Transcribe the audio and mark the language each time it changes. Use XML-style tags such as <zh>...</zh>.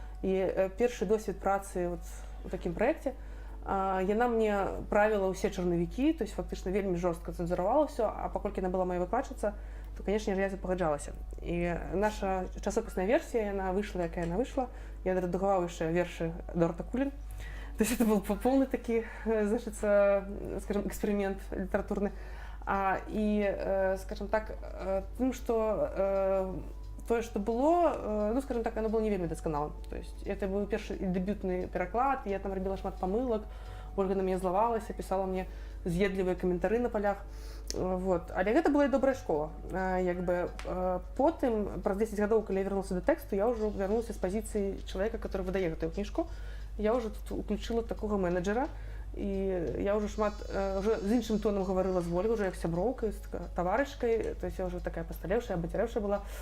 <be>І першы досвед працы у такім праекце. Яна мне правіла ўсе чарнавікі,</be> <ru>то есть</ru> <be>фактычна вельмі жорстка цэнзуравала ўсё, а паколькі яна была моя выкладчыца, то,</be> <ru>конечно же,</ru> <be>я пагаджалася. І наша часопісная версія, яна выйшла, якая яна выйшла. Я рэдагаваў яшчэ вершы Дората Кулін.</be> <ru>То есть это был полный такой, значит, скажем, эксперимент литературный. И, скажем так, тем, что то, что было, ну, скажем так, оно было не вельмі досконалым. То есть это был первый дебютный переклад, я там робила шмат помылок, Ольга на меня злавалась, писала мне з'едлівыя каментары на полях. Вот.</ru> <be>Але гэта была і добрая школа. Як бы, потым, праз 10 гадоў, калі я вярнулася да тэксту, я ўжо вярнулася з пазіцыі чалавека, который выдае гэтую кніжку.</be> <ru>Я уже тут уключила такого менеджера, и я уже шмат, уже з іншым тоном говорила з Ольгой, уже як сяброўкай, з таварышкай, то есть я уже такая пасталевшая, абацяревшая была.</ru>